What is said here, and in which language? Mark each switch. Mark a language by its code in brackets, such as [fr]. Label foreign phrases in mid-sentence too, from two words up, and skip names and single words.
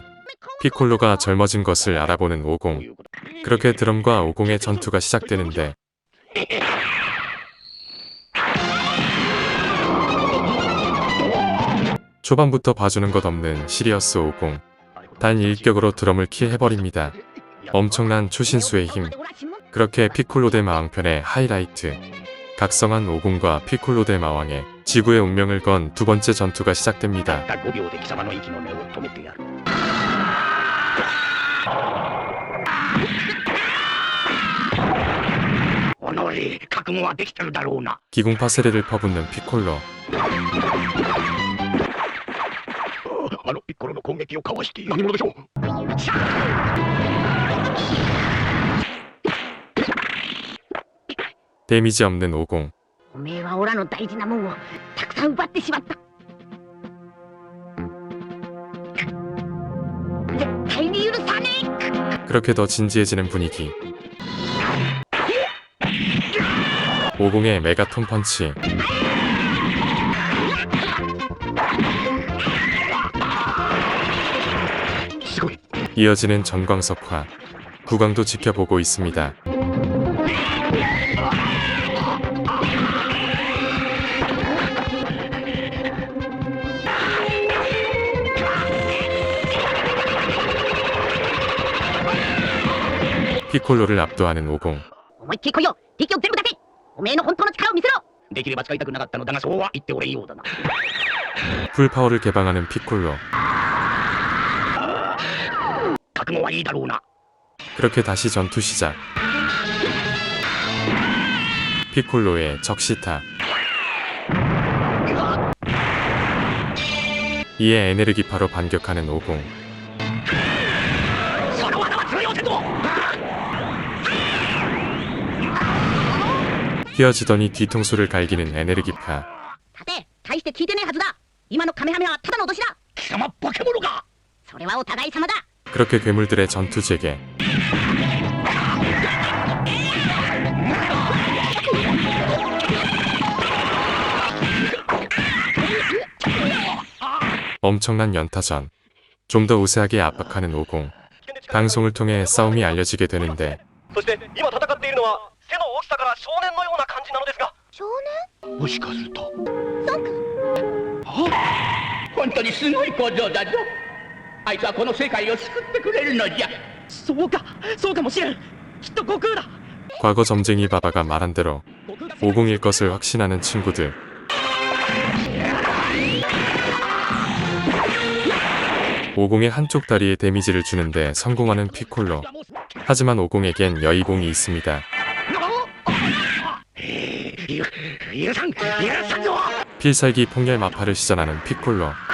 [ko] 피콜로가 젊어진 것을 알아보는 오공. 그렇게 드럼과 오공의 전투가 시작되는데 초반부터 봐주는 것 없는 시리어스 오공. 단 일격으로 드럼을 킬해버립니다. 엄청난 초신수의 힘. 그렇게 피콜로 대 마왕편의 하이라이트. 각성한 오공과 피콜로 대 마왕의 지구의 운명을 건 두 번째 전투가 시작됩니다. [ja] たった5秒で貴様の息の根を止めてやるおのれ覚悟はできてるだろうな [ko] 기공파 세례를 퍼붓는 피콜로. [ja] あのピッコロの攻撃をかわして何者でしょう [ko] 데미지 없는 오공. [ja] おめえはオラの大事なもんをたくさん奪ってしまった。絶対に許さねえ。 [ko] 그렇게 더 진지해지는 분위기. 오공의 메가톤 펀치. 이어지는 전광석화. 구강도 지켜보고 있습니다. 피콜로를 압도하는 오공. [ja] 思いっきり来いよ。敵を全部出せ。おめえの本当の力を見せろ。できれば使いたくなかったのだがそうは言っておれんようだな [ko] 풀파워를 개방하는 피콜로. [ja] 覚悟はいいだろうな [ko] 그렇게 다시 전투 시작. 피콜로의 적시타. 이에 에네르기파로 반격하는 오공. [ja] その技は通用せんぞ [ko] 휘어지더니 뒤통수를 갈기는 에네르기파. [ja] さて、大して聞いてねえはずだ。今のカメハメはただの脅しだ。貴様化け物かそれはお互い様だ。 [ko] 그렇게 괴물들의 전투 재개. 엄청난 연타전. 좀 더 우세하게 압박하는 오공. 방송을 통해 싸움이 알려지게 되는데 [ja] そして今戦っているのは背の大きさから少年のような感じなのですが少年？もしかするとそうか。本当にすごい小僧だぞあいつはこの世界を救ってくれるのじゃそうかそうかもしれんきっと悟空だ [ko] 과거 점쟁이 바바가 말한 대로 오공일 것을 확신하는 친구들. 오공의 한쪽 다리에 데미지를 주는데 성공하는 피콜로. 하지만 오공에겐 여의공이 있습니다. 필살기 폭렬 마파를 시전하는 피콜로.